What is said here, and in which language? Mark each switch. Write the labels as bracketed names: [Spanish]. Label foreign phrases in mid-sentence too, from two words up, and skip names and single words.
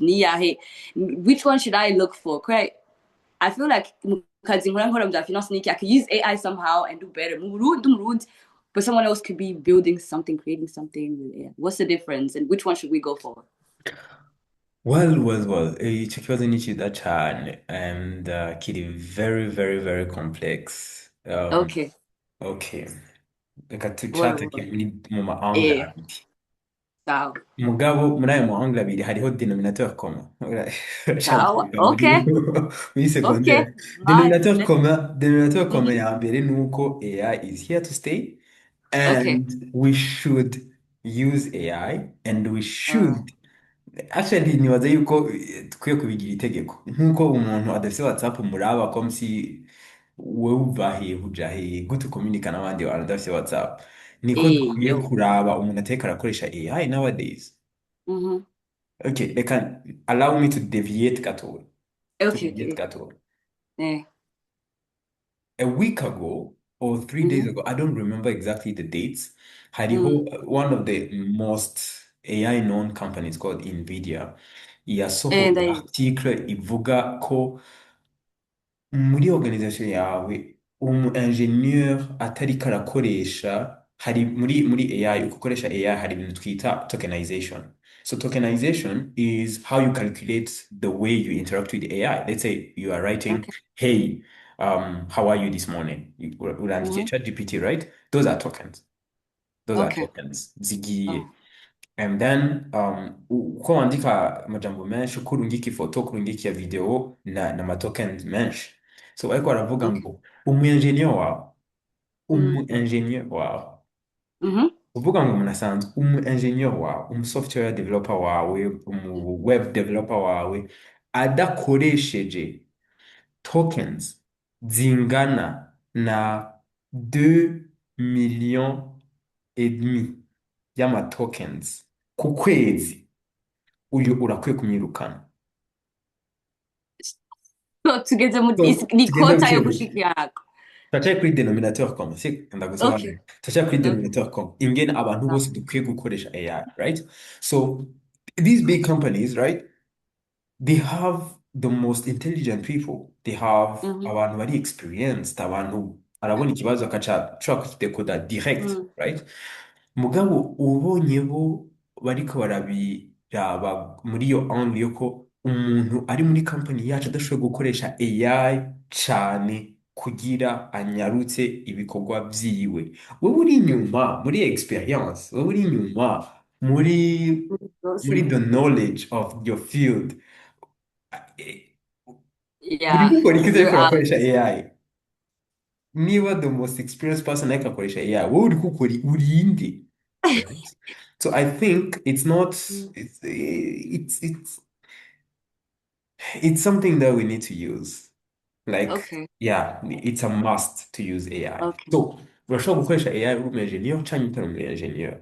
[English] Which one should I look for? Correct. I feel like I could use AI somehow and do better. But someone else could be building something, creating something with AI. What's the difference, and which one should we go for? Well, [Rundi] icyo kibazo ni cyiza cyane, [English] and kiri very very very complex. Okay. [Rundi] Okay, reka Well, tucatake mu ma-angle eh, abiri, so, mugabo muri ayo ma-angle abiri hariho [French] denominateur commun. [Rundi] so, Urashaka okay, muri okay. secondaire, [English] My, let's, [French] denominateur commun mhm. [Rundi] ya mbere ni uko [English] AI is here to stay, Okay. and we should use AI, and we Uh, [Rundi] should actually nibaza yuko dukwiye kubigira itegeko, nk'uko umuntu adafite WhatsApp muraba ko si wowe uva hehe uja hehe gute ukominika n'abandi bantu udafite WhatsApp, niko dukwiye yo. kuraba umuntu ateka arakoresha AI nowadays. Mhm. [English] Okay, they can allow me to deviate gatoya. To Okay, deviate okay. gatoya. Eh. A week ago or 3 days Mhm. ago, I don't remember exactly the dates, Mm. hariho one of the most AI known companies called Nvidia yasohoye [Rundi] Ndayizi. article ivuga ko muri organization yawe umu engineer atariko arakoresha hari muri AI uko ukoresha AI hari ibintu twita tokenization. [English] So tokenization is how you calculate the way you interact with AI. Let's say you are writing, Okay. hey, how are you this morning? [Rundi] Urandikiye Mhm. [English] ChatGPT, right? Those are tokens. Those are Okay. [Rundi] tokens zigiye. [English] Oh. And then [Rundi] uko wandika amajambo menshi uko urungika ifoto uko urungika video na amatokens menshi. So ariko baravuga Okay. ngo umu-engineer wawe Mm. umu-engineer wawe Mhm. uvuga ngo umuntu asanzwe umu-engineer wawe umu-software developer wawe umu-web developer wawe adakoresheje tokens zingana na 2 [French] millions et demi [Rundi] y'amatokens ku kwezi uyu urakwiye kumwirukana. So tugeze mu So ni tugenda kota yo buke buke gushikirako. turacaye kuri [French] denominateur commun [Rundi] si Okay. ndagusobanurira turacaye kuri Okay. [French] denominateur commun [Rundi] ingene abantu Ah. bose dukwiye gukoresha AI, right? [English] So these big companies, right, they have the most intelligent people. They have Mhm. [Rundi] abantu bari experienced, abantu arabona ikibazo akaca ashobora kukidekoda direct, Mm. right? Mugabo ubonye bo bariko barabiraba muri iyo angle yuko umuntu ari muri company yacu adashoboye gukoresha AI cane kugira anyarutse ibikorwa vyiwe. Wowe uri inyuma muri experience, wowe uri inyuma muri Rwose. muri [English] the knowledge of your field. [Rundi] Eh, uri [English] Yeah, [Rundi] gukora iki [English] you're [Rundi] utariko [English] out. [Rundi] urakoresha AI? Niba [English] the most experienced person [Rundi] ariko akoresha AI, wowe uri gukora urinde, [English] right? So I think it's not Mm. it's something that we need to use. Like, Okay. yeah, it's a must to use AI. Okay. [Rundi] So urashobora gukoresha AI uri umu engineer cyangwa utari umu engineer.